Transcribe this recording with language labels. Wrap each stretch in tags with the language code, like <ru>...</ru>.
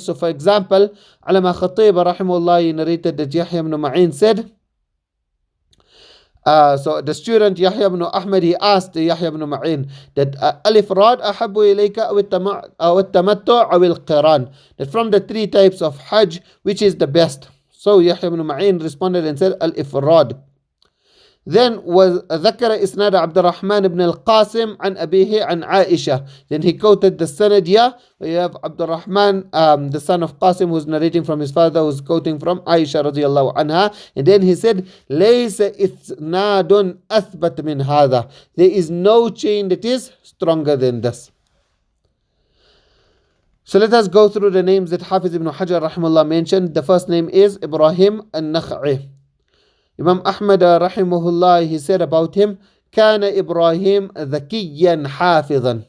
<en>So for example, Alama Khatiba rahimahullah narrated that Yahya ibn Ma'in said, so the student Yahya ibn Ahmad, he asked Yahya ibn Ma'in that</en> <ar>al-ifrad ahabbu ilayka aw at-tamattu' aw al-qiran,</ar> <en>that from the 3 types of Hajj, which is the best? So Yahya ibn Ma'in responded and said al-ifrad. Then was</en> <ar>ذكر إسناد عبد الرحمن ibn al-Qasim عن أبيه عن عائشة.</ar> <en>Then he quoted the sanad here, where you have Abdul Rahman, the son of Qasim, who's narrating from his father, who's quoting from Aisha radiyallahu anha. And then he said,</en> <ar>ليس إسناد أثبت من هذا.</ar> <en>There is no chain that is stronger than this. So let us go through the names that Hafiz ibn Hajar rahimahullah mentioned. The first name is Ibrahim an-Nakh'i. Imam Ahmad rahimahullah, he said about him,</en> <ar>كان إبراهيم ذكيا حافظا.</ar>